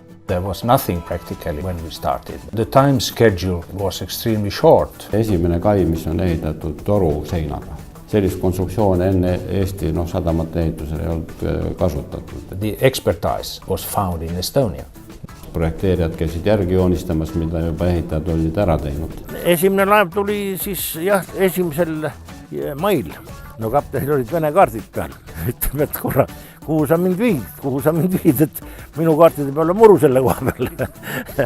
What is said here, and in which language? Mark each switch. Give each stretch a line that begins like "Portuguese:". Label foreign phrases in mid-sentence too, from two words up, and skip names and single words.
English: There was nothing practically when we started. The time schedule was extremely short.
Estonian: Esimene kai, mis on ehitatud toru seinaga. Sellist konstruktsioon enne Eesti sadamate ehitusel ei olnud kasutatud.
English: The expertise was found in Estonia.
Estonian: Projekteerijad käisid järgi joonistamas, mida juba ehitajad olid ära teinud. Esimene laev tuli siis 1. mail. No kaptenil olid Vene kaardid peal. Ütleme, et korra, kuhu sa mind viid, et minu kaartide peal on muru selle koha peal.